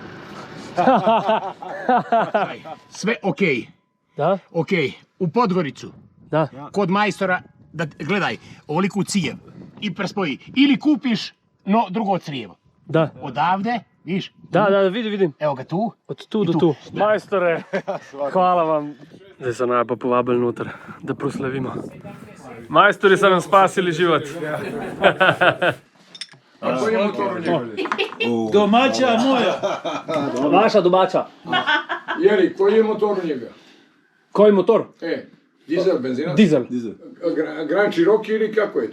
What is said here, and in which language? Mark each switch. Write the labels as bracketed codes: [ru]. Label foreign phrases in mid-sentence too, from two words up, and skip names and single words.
[sr] Sve okej. Da? Okej. U Podgoricu. Da. Kod majstora, da gledaj, ovoliku cijev i prespoji. Ili kupiš drugo crijevo. Da. Odavde, vidiš? Da, vidim. Evo ga tu. Od tu do tu. Majstore, hvala vam. [sl] Zdaj se naj pa povabili noter, da proslavimo. Majstori so nam spasili život. [sr] Domaća moja. [sl] Vaša domača. [sr] Jeli, koji je motor u njega? Koji motor? Dizel, benzinac? Dizel. Grand Cherokee ili kako je to?